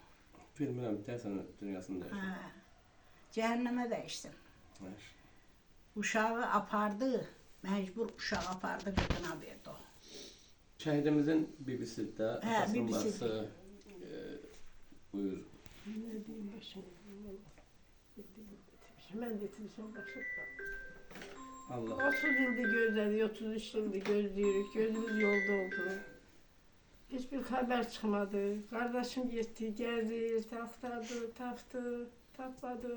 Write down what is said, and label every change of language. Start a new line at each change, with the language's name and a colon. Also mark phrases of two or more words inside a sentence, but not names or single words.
Azerbaijani: Bilmirəm, deyəsən dünyasını dəyişdi. Cəhənnəmə dəyişsin. Uşağı apardı, məcbur uşağı apardı, qadına verdi o. Şəhidimizin bibisi də, atasının bibisi. bacısı, buyur.
Turkish: Ne diyeyim başım? Ben de bitirmişim başım. Allah. 30 yıldır gözledik, 33 yıldır gözlüyoruz. Gözümüz yolda oldu. Hiçbir haber çıkmadı. Kardeşim gitti, geldi, taktırdı,
Azerbaijani: taptı, tapmadı.